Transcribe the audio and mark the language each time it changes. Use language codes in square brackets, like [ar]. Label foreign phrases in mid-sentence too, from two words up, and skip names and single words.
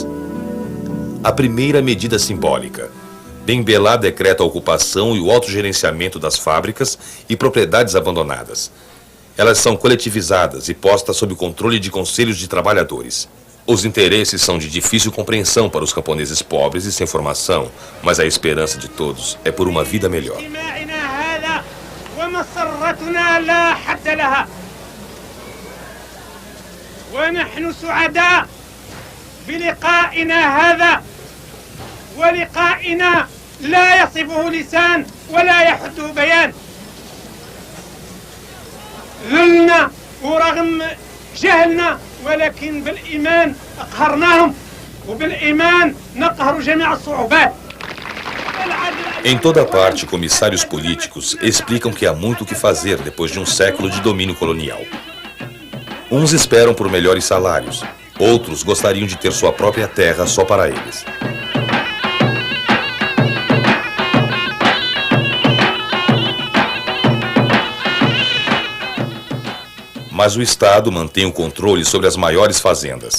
[pt] A primeira medida simbólica. Ben Bella decreta a ocupação e o autogerenciamento das fábricas e propriedades abandonadas. Elas são coletivizadas e postas sob o controle de conselhos de trabalhadores. Os interesses são de difícil compreensão para os camponeses pobres e sem formação, mas a esperança de todos é por uma vida melhor. [ar] ونحن سعداء بلقائنا هذا ولقائنا لا يصفه لسان ولا يحده بيان. ذلنا ورغم جهلنا ولكن بالإيمان أقهرناهم وبالإيمان نقهر جميع الصعوبات. [pt] Em toda parte, comissários políticos explicam que há muito o que fazer depois de um século de domínio colonial. Uns esperam por melhores salários, outros gostariam de ter sua própria terra só para eles. Mas o Estado mantém o controle sobre as maiores fazendas.